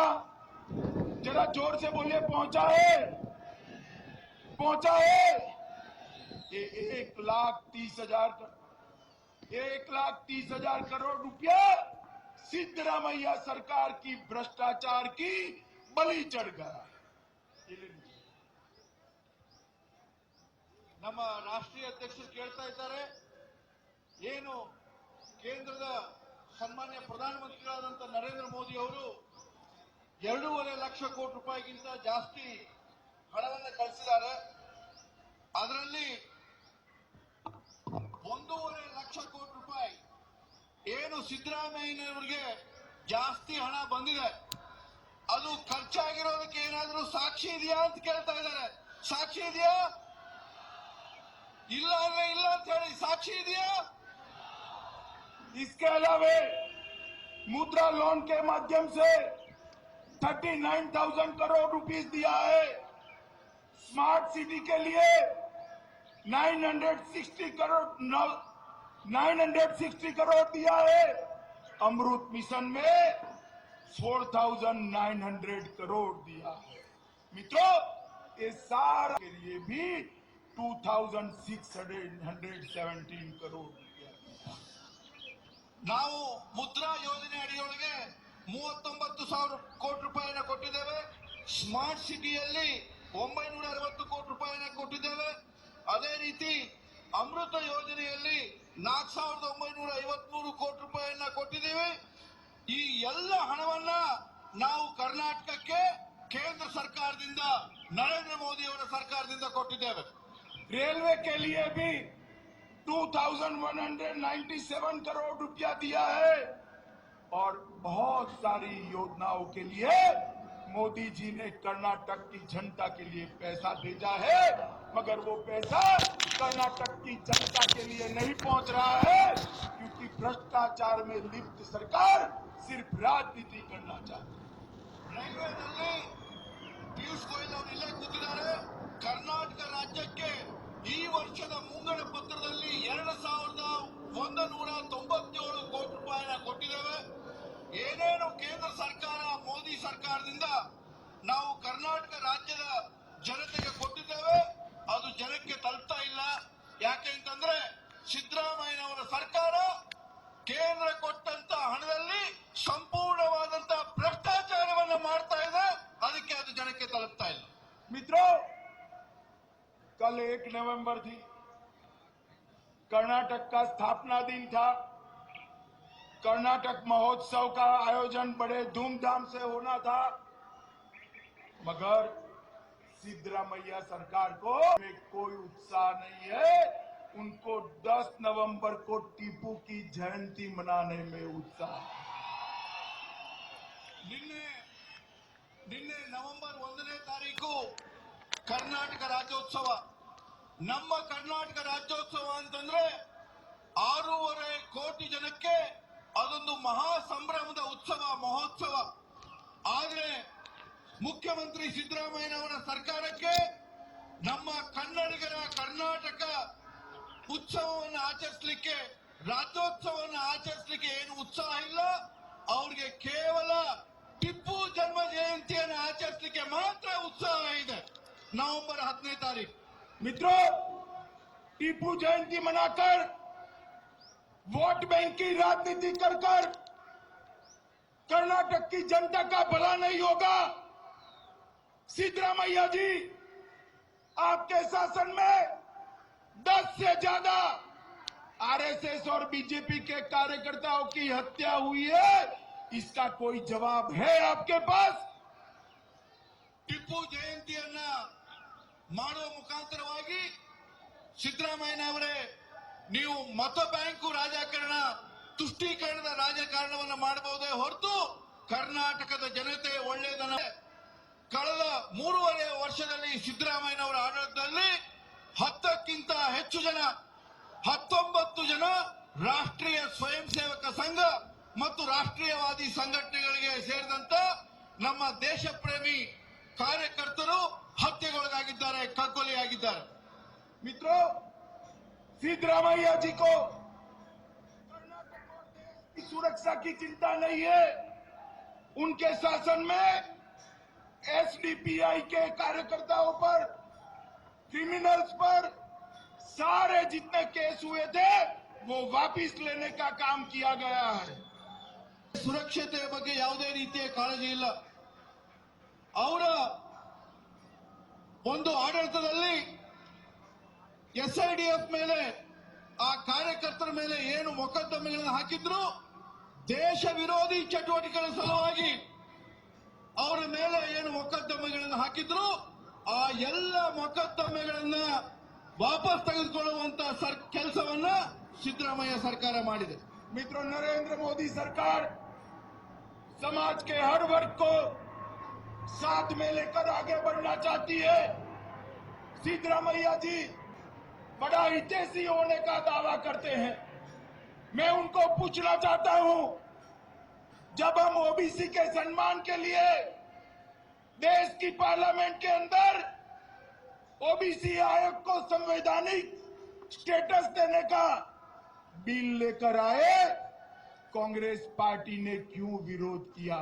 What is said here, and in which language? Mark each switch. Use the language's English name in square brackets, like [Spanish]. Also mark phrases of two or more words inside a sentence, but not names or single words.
[Hindi] जरा जोर से बोलिए, पहुंचा है? पहुंचा है? ये 1,30,000 करोड़ रुपया सिद्धरामैया सरकार की भ्रष्टाचार की बलि चढ़ गया। [Kannada] ನಮ್ಮ ರಾಷ್ಟ್ರೀಯ ಅಧ್ಯಕ್ಷರು ಕೇಳ್ತಾ ಇದ್ದಾರೆ, ಏನು ಕೇಂದ್ರದ ಸನ್ಮಾನ್ಯ ಪ್ರಧಾನಮಂತ್ರಿಗಳಾದಂತ ನರೇಂದ್ರ ಮೋದಿ ಅವರು 2.5 ಲಕ್ಷ ಕೋಟಿ ರೂಪಾಯಿಗಿಂತ ಜಾಸ್ತಿ ಹಣವನ್ನು ಕಳಿಸಿದ್ದಾರೆ. ಅದರಲ್ಲಿ 1.5 ಲಕ್ಷ ಕೋಟಿ ರೂಪಾಯಿ ಏನು ಸಿದ್ದರಾಮಯ್ಯನವರಿಗೆ ಜಾಸ್ತಿ ಹಣ ಬಂದಿದೆ, ಅದು ಖರ್ಚಾಗಿರೋದಕ್ಕೆ ಏನಾದರೂ ಸಾಕ್ಷಿ ಇದೆಯಾ ಅಂತ ಕೇಳ್ತಾ ಇದ್ದಾರೆ. ಸಾಕ್ಷಿ ಇದೆಯಾ? ಇಲ್ಲ ಅಂದ್ರೆ ಇಲ್ಲ ಅಂತ ಹೇಳಿ, ಸಾಕ್ಷಿ ಇದೆಯಾ? [Hindi] इसके अलावा मुद्रा लोन के माध्यम से 39,000 करोड़ रुपीस दिया है। स्मार्ट सिटी के लिए 960 करोड़ दिया है। अमृत मिशन में 4,900 करोड़ दिया है। मित्रों, ये सारा के लिए भी 2,617 करोड़ रुपया। [Kannada] ನಾವು ಮುದ್ರಾ ಯೋಜನೆ ಅಡಿಯೊಳಗೆ 39,000 ಕೋಟಿ ರೂಪಾಯಿನ ಕೊಟ್ಟಿದ್ದೇವೆ. ಸ್ಮಾರ್ಟ್ ಸಿಟಿಯಲ್ಲಿ 960 ಕೋಟಿ ರೂಪಾಯಿನ ಕೊಟ್ಟಿದ್ದೇವೆ. ಅದೇ ರೀತಿ ಅಮೃತ ಯೋಜನೆಯಲ್ಲಿ 4,953 ಕೋಟಿ ರೂಪಾಯಿನ ಕೊಟ್ಟಿದ್ದೇವೆ. ಈ ಎಲ್ಲ ಹಣವನ್ನ ನಾವು ಕರ್ನಾಟಕಕ್ಕೆ ಕೇಂದ್ರ ಸರ್ಕಾರದಿಂದ, ನರೇಂದ್ರ ಮೋದಿ ಅವರ ಸರ್ಕಾರದಿಂದ ಕೊಟ್ಟಿದ್ದೇವೆ. [Hindi] रेलवे के लिए भी 2,197 करोड़ रुपया दिया है और बहुत सारी योजनाओं के लिए मोदी जी ने कर्नाटक की जनता के लिए पैसा भेजा है, मगर वो पैसा कर्नाटक की जनता के लिए नहीं पहुंच रहा है, क्योंकि भ्रष्टाचार में लिप्त सरकार सिर्फ राजनीति करना चाहती है। [Kannada] ರೈಲ್ವೆನಲ್ಲಿ ಪಿಯೂಷ್ ಗೋಯಲ್ ಅವರು ಇಲ್ಲೇ ಕೂತಿದ್ದಾರೆ. ಕರ್ನಾಟಕ ರಾಜ್ಯಕ್ಕೆ ಈ ವರ್ಷದ ಮುಂಗಡ ಪತ್ರದಲ್ಲಿ 2,197 ಕೋಟಿ ರೂಪಾಯಿನ ಕೊಟ್ಟಿದ್ದೇವೆ. ಏನೇನು ಕೇಂದ್ರ ಸರ್ಕಾರ, ಮೋದಿ ಸರ್ಕಾರದಿಂದ ನಾವು ಕರ್ನಾಟಕ ರಾಜ್ಯದ ಜನತೆಗೆ ಕೊಟ್ಟಿದ್ದೇವೆ, ಅದು ಜನಕ್ಕೆ ತಲುಪ್ತಾ ಇಲ್ಲ. ಯಾಕೆ ಅಂತಂದ್ರೆ ಸಿದ್ದರಾಮಯ್ಯನವರ ಸರ್ಕಾರ ಕೇಂದ್ರ ಕೊಟ್ಟಂತ ಹಣದಲ್ಲಿ ಸಂಪೂರ್ಣವಾದಂತ ಭ್ರಷ್ಟಾಚಾರವನ್ನ ಮಾಡ್ತಾ ಇದೆ. ಅದಕ್ಕೆ ಅದು ಜನಕ್ಕೆ ತಲುಪ್ತಾ ಇಲ್ಲ. [Hindi] मित्रों, कल 1 नवंबर थी, कर्नाटक का स्थापना दिन था। कर्नाटक महोत्सव का आयोजन बड़े धूमधाम से होना था, मगर सिद्धरामैया सरकार को में कोई उत्साह नहीं है। उनको 10 नवंबर को टीपू की जयंती मनाने में उत्साह है। [Kannada] ನಿನ್ನೆ ನವೆಂಬರ್ 1ನೇ ತಾರೀಕು ಕರ್ನಾಟಕ ರಾಜ್ಯೋತ್ಸವ. ನಮ್ಮ ಕರ್ನಾಟಕ ರಾಜ್ಯೋತ್ಸವ ಅಂತಂದ್ರೆ 6.5 ಕೋಟಿ ಜನಕ್ಕೆ ಅದೊಂದು ಮಹಾ ಸಂಭ್ರಮದ ಉತ್ಸವ, ಮಹೋತ್ಸವ. ಆದ್ರೆ ಮುಖ್ಯಮಂತ್ರಿ ಸಿದ್ದರಾಮಯ್ಯನವರ ಸರ್ಕಾರಕ್ಕೆ ನಮ್ಮ ಕನ್ನಡಿಗರ ಕರ್ನಾಟಕ ಉತ್ಸವವನ್ನು ಆಚರಿಸಲಿಕ್ಕೆ, ರಾಜ್ಯೋತ್ಸವವನ್ನು ಆಚರಿಸಲಿಕ್ಕೆ ಏನು ಉತ್ಸಾಹ ಇಲ್ಲ. ಅವ್ರಿಗೆ ಕೇವಲ ಟಿಪ್ಪು ಜನ್ಮ ಜಯಂತಿಯನ್ನು ಆಚರಿಸಲಿಕ್ಕೆ ಮಾತ್ರ ಉತ್ಸಾಹ ಇದೆ. ನವೆಂಬರ್ 10ನೇ ತಾರೀಕು [Hindi] मित्रों, टीपू जयंती मनाकर वोट बैंक की राजनीति कर कर्नाटक की जनता का भला नहीं होगा। सिद्धरामैया जी, आपके शासन में 10 से ज्यादा आरएसएस और बीजेपी के कार्यकर्ताओं की हत्या हुई है। इसका कोई जवाब है आपके पास? [Kannada] ಟಿಪ್ಪು ಜಯಂತಿಯನ್ನ ಮಾಡುವ ಮುಖಾಂತರವಾಗಿ ಸಿದ್ದರಾಮಯ್ಯನವರೇ, ನೀವು ಮತ ಬ್ಯಾಂಕು ರಾಜಕಾರಣ, ತುಷ್ಟೀಕರಣದ ರಾಜಕಾರಣವನ್ನು ಮಾಡಬಹುದೇ ಹೊರತು ಕರ್ನಾಟಕದ ಜನತೆ ಒಳ್ಳೆಯದನ್ನ. ಕಳೆದ 3.5 ವರ್ಷದಲ್ಲಿ ಸಿದ್ದರಾಮಯ್ಯನವರ ಆಡಳಿತದಲ್ಲಿ 10ಕ್ಕಿಂತ ಹೆಚ್ಚು ಜನ, 19 ಜನ ರಾಷ್ಟ್ರೀಯ ಸ್ವಯಂ ಸೇವಕ ಸಂಘ ಮತ್ತು ರಾಷ್ಟ್ರೀಯವಾದಿ ಸಂಘಟನೆಗಳಿಗೆ ಸೇರಿದಂತ ನಮ್ಮ ದೇಶ ಪ್ರೇಮಿ ಕಾರ್ಯಕರ್ತರು ಹತ್ಯೆಗೊಳಗಾಗಿದ್ದಾರೆ, ಕಗ್ಗೊಲೆಯಾಗಿದ್ದಾರೆ. [Hindi] मित्रों, सिद्धरामैया जी को कर्नाटक और देश की सुरक्षा की चिंता नहीं है। उनके शासन में एसडीपीआई के कार्यकर्ताओं पर, क्रिमिनल्स पर सारे जितने केस हुए थे वो वापिस लेने का काम किया गया है। [Kannada] ಸುರಕ್ಷತೆಯ ಬಗ್ಗೆ ಯಾವುದೇ ರೀತಿಯ ಕಾಳಜಿ ಇಲ್ಲ. ಅವರ ಒಂದು ಆಡಳಿತದಲ್ಲಿ ಎಸ್ಐಡಿಎಫ್ ಮೇಲೆ, ಆ ಕಾರ್ಯಕರ್ತರ ಮೇಲೆ ಏನು ಮೊಕದ್ದಮೆಗಳನ್ನು ಹಾಕಿದ್ರು, ದೇಶ ವಿರೋಧಿ ಚಟುವಟಿಕೆಗಳ ಸಲುವಾಗಿ ಅವರ ಮೇಲೆ ಏನು ಮೊಕದ್ದಮೆಗಳನ್ನು ಹಾಕಿದ್ರು, ಆ ಎಲ್ಲ ಮೊಕದ್ದಮೆಗಳನ್ನ ವಾಪಸ್ ತೆಗೆದುಕೊಳ್ಳುವಂತ ಕೆಲಸವನ್ನ ಸಿದ್ದರಾಮಯ್ಯ ಸರ್ಕಾರ ಮಾಡಿದೆ. [Hindi] मित्रों, नरेंद्र मोदी सरकार समाज के हर वर्ग को साथ में लेकर आगे बढ़ना चाहती है। सिद्धरामैया जी बड़ा हितैषी होने का दावा करते हैं। मैं उनको पूछना चाहता हूं, जब हम ओबीसी के सम्मान के लिए देश की पार्लियामेंट के अंदर ओबीसी आयोग को संवैधानिक स्टेटस देने का बिल लेकर आए, कांग्रेस पार्टी ने क्यों विरोध किया?